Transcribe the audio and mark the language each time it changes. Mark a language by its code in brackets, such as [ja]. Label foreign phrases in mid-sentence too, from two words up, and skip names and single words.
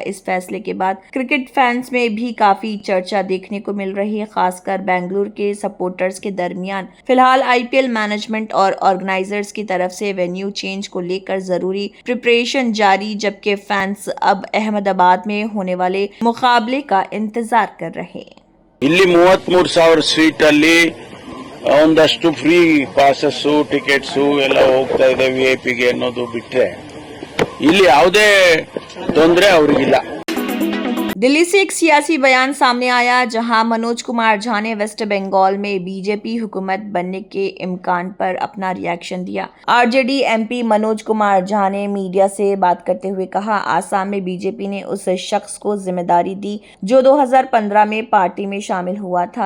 [ur] اس فیصلے کے بعد [en] cricket fans [ur] میں بھی کافی چرچا دیکھنے کو مل رہی ہے، خاص کر بنگلورو کے سپورٹرز کے درمیان. فی الحال آئی پی ایل مینجمنٹ اور آرگنائزرز کی طرف سے [en] venue change [ur] کو لے کر ضروری پریپریشن جاری، جبکہ فینز اب احمد آباد میں ہونے والے مقابلے کا انتظار کر رہے ہیں. [kn] ಇಲ್ಲಿ 33,000 ಸೀಟ್ ಅಲ್ಲಿ ಒಂದಷ್ಟು ಫ್ರೀ ಪಾಸಸ್, ಟಿಕೆಟ್ಸ್ ಎಲ್ಲ ಹೋಗ್ತಾ ಇದೆ ವಿಐಪಿಗೆ ಅನ್ನೋದು ಬಿಟ್ರೆ ಇಲ್ಲಿ ಯಾವುದೇ ತೊಂದರೆ ಅವರಿಗಿಲ್ಲ। [ur] دہلی سے ایک سیاسی بیان سامنے آیا جہاں منوج کمار جھا نے ویسٹ بنگال میں بی جے پی حکومت بننے کے امکان پر اپنا ری ایکشن دیا. آر جے ڈی ایم پی منوج کمار جھا نے میڈیا سے بات کرتے ہوئے کہا، آسام میں بی جے پی نے اس شخص کو ذمہ داری دی جو 2015 میں پارٹی میں شامل ہوا تھا.